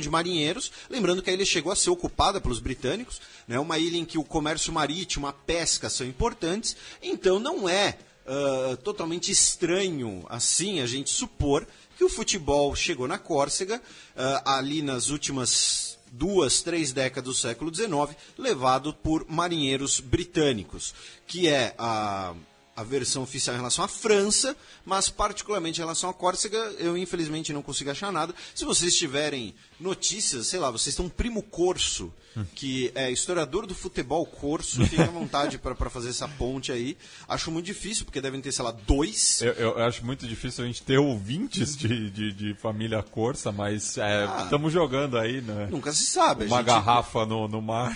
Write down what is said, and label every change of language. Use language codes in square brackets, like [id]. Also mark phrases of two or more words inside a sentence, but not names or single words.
[pt] de marinheiros, lembrando que a ilha chegou a ser ocupada pelos britânicos, né, uma ilha em que o comércio marítimo, a pesca são importantes, então não é totalmente estranho assim a gente supor que o futebol chegou na Córcega ali nas últimas 2-3 décadas do século XIX, levado por marinheiros britânicos, que é a versão oficial em relação à França, mas particularmente em relação à Córcega, eu infelizmente não consigo achar nada. Se vocês tiverem notícias, sei lá, vocês têm um primo corso, que é historiador do futebol corso, fiquem à vontade para fazer essa ponte aí. Acho muito difícil, porque devem ter, sei lá, 2. Eu acho muito difícil a gente ter ouvintes de família corsa, mas estamos jogando aí, né? Nunca se sabe. Uma garrafa no mar.